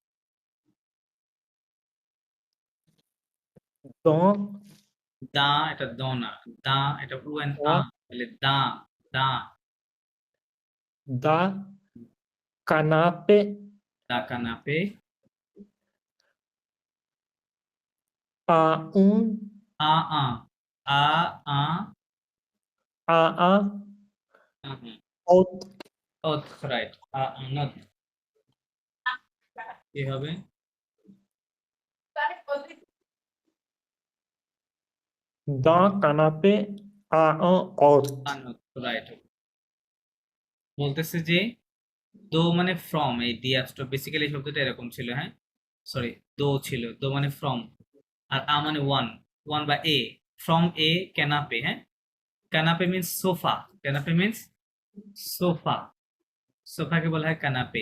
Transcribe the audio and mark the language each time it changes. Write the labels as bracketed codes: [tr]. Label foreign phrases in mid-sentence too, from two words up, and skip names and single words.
[fr] dans [bn] দা, এটা দ না, দা এটা উ এন আ, [fr] un [bn] তাহলে দা, দা, [fr] da canapé de canapé, à un আ আ, আ আ, à un হুম, autre [bn] অথ, রাইট, নথ, কি হবে? [fr] d'un canapé à un autre [bn] আনথ, রাইট। বলতেছে যে দো মানে ফ্রম, এই দিয়াস্টো বেসিক্যালি শব্দটা এরকম ছিল, হ্যাঁ। সরি, দো ছিল, দো মানে ফ্রম, আর আ মানে ওয়ান, ওয়ান বা এ, [en] from a canapé, [bn] হ্যাঁ। [en] canapé means sofa, canapé means sofa, [bn] সোফাকে বলা হয় ক্যানাপে।